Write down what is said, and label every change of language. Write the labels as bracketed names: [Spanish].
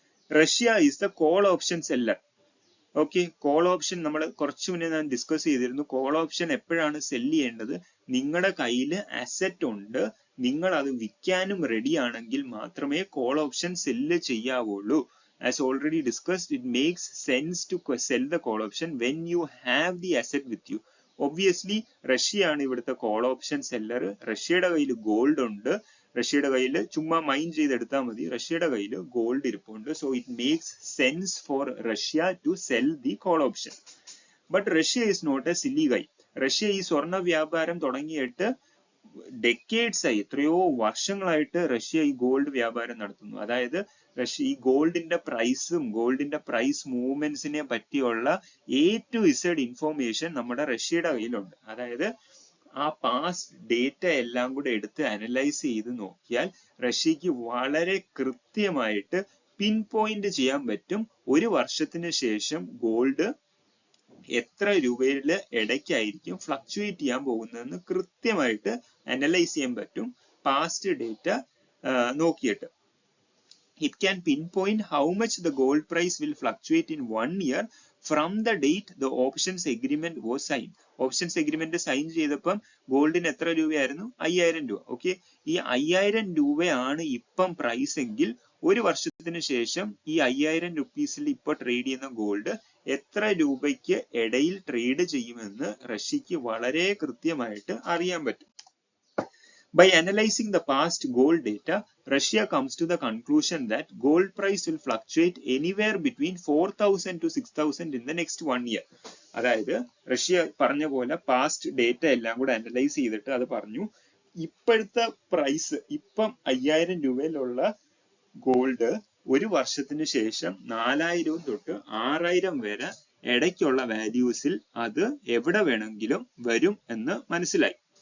[English] Russia is the call option seller. [Malayalam] Okay, call option നമ്മൾ കുറച്ചു മുന്നേ ഞാൻ ഡിസ്കസ് ചെയ്തിരുന്നു. കോൾ ഓപ്ഷൻ എപ്പോഴാണ് സെല് ചെയ്യേണ്ടത്? നിങ്ങളുടെ കയ്യിൽ അസറ്റ് ഉണ്ട്, നിങ്ങൾ അത് വിൽക്കാനും റെഡി ആണെങ്കിൽ മാത്രമേ call option cell ചെയ്യാവുള്ളൂ. [English] As already discussed, it makes sense to sell the call option when you have the asset with you. [Malayalam] Obviously, റഷ്യയാണ് ഇവിടുത്തെ കോൾ ഓപ്ഷൻ സെല്ലർ. റഷ്യയുടെ കയ്യിൽ ഗോൾഡ് ഉണ്ട്, റഷ്യയുടെ കയ്യിൽ ചുമ്മാ മൈൻ ചെയ്തെടുത്താൽ മതി, റഷ്യയുടെ കയ്യിൽ ഗോൾഡ് ഇരിപ്പുണ്ട്. [English] So it makes sense for Russia to sell the call option. But Russia is not a silly guy. [Malayalam] Russia ഈ സ്വർണ്ണ വ്യാപാരം തുടങ്ങിയിട്ട് ഡെക്കേഡ്സ് ആയി, എത്രയോ വർഷങ്ങളായിട്ട് റഷ്യ ഈ ഗോൾഡ് വ്യാപാരം നടത്തുന്നു. അതായത് റഷ്യ ഈ ഗോൾഡിന്റെ പ്രൈസും ഗോൾഡിന്റെ പ്രൈസ് മൂവ്മെന്റ്സിനെ പറ്റിയുള്ള A to Z ഇൻഫോർമേഷൻ നമ്മുടെ റഷ്യയുടെ കയ്യിലുണ്ട്. അതായത് ആ പാസ്റ്റ് ഡേറ്റ എല്ലാം കൂടെ എടുത്ത് അനലൈസ് ചെയ്ത് നോക്കിയാൽ റഷ്യക്ക് വളരെ കൃത്യമായിട്ട് പിൻ പോയിന്റ് ചെയ്യാൻ പറ്റും ഒരു വർഷത്തിന് ശേഷം ഗോൾഡ് എത്ര രൂപയില് ഇടയ്ക്കായിരിക്കും ഫ്ലക്ച്വേറ്റ് ചെയ്യാൻ പോകുന്നതെന്ന് കൃത്യമായിട്ട് അനലൈസ് ചെയ്യാൻ പറ്റും പാസ്റ്റ് ഡേറ്റ നോക്കിയിട്ട്. [English] It can pinpoint how much the gold price will fluctuate in 1 year from the date the options agreement was signed. [Malayalam] Options agreement sign ചെയ്തപ്പം ഗോൾഡിന് എത്ര രൂപയായിരുന്നു? 5000 രൂപ. ഓക്കെ, ഈ 5000 രൂപയാണ് ഇപ്പം പ്രൈസ് എങ്കിൽ ഒരു വർഷത്തിന് ശേഷം ഈ 5000 രൂപീസിൽ ഇപ്പൊ ട്രേഡ് ചെയ്യുന്ന ഗോൾഡ് എത്ര രൂപയ്ക്ക് ഇടയിൽ ട്രേഡ് ചെയ്യുമെന്ന് റഷ്യക്ക് വളരെ കൃത്യമായിട്ട് അറിയാൻ പറ്റും. [English] By analyzing the past gold data, Russia comes to the conclusion that gold price will fluctuate anywhere between 4000 to 6000 in the next 1 year. [Malayalam] അതായത് റഷ്യ പറഞ്ഞ പോലെ പാസ്റ്റ് ഡേറ്റ എല്ലാം കൂടെ അനലൈസ് ചെയ്തിട്ട് അത് പറഞ്ഞു, ഇപ്പോഴത്തെ പ്രൈസ് ഇപ്പം 5000 രൂപയിലുള്ള ഗോൾഡ് ഒരു വർഷത്തിന് ശേഷം 4000 തൊട്ട് 6000 വരെ ഇടയ്ക്കുള്ള വാല്യൂസിൽ അത് എവിടെ വേണമെങ്കിലും വരും എന്ന് മനസ്സിലായി.